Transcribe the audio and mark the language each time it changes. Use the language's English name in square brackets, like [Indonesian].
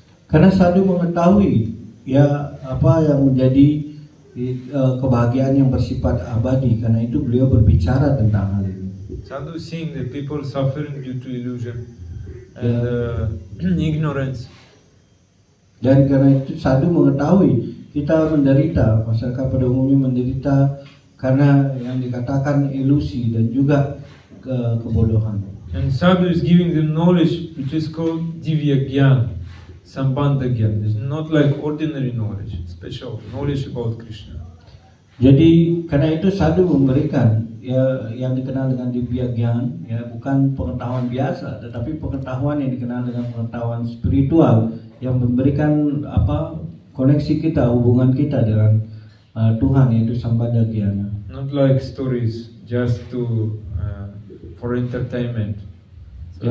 [Indonesian] Karena sadhu mengetahui ya apa yang menjadi kebahagiaan yang bersifat abadi, karena itu beliau berbicara tentang hal ini. [English] Sadhu is seeing the people suffering due to illusion and ignorance. [Indonesian] Dan karena itu sadhu mengetahui kita menderita, masyarakat pada umumnya menderita karena yang dikatakan ilusi dan juga kebodohan. [English] And sadhu is giving them knowledge which is called divya gyan, sambandha gyan. It's not like ordinary knowledge, special knowledge about Krishna. [Indonesian] Jadi karena itu sadhu memberikan ya yang dikenal dengan divya gyan, ya bukan pengetahuan biasa, tetapi pengetahuan yang dikenal dengan pengetahuan spiritual yang memberikan koneksi kita, hubungan kita dengan Tuhan, yaitu sambandha gyana. [English] Not like stories just to for entertainment. So